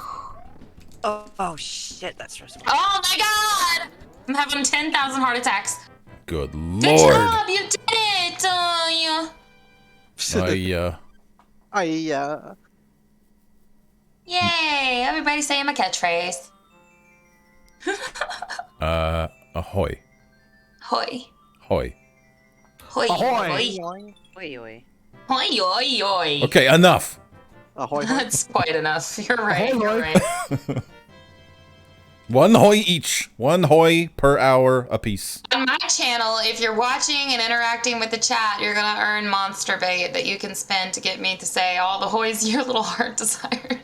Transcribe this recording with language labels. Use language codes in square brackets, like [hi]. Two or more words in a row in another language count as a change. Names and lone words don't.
[en] Oh shit, that's stressful. Oh my god! I'm having 10,000 heart attacks. Good Good lord. job, you did it! Yay! Everybody say my catchphrase. Ahoy. Hoi. Hoy. Hoi. Ahoy. Hoi. Oi, oi. Hoi, oi, oi. Okay, enough. Ahoy. That's quite enough. You're right. Ahoy. You're right. One hoy each. One hoy per hour apiece. On my channel, if you're watching and interacting with the chat, you're gonna earn monster bait that you can spend to get me to say all the hoys your little heart desires.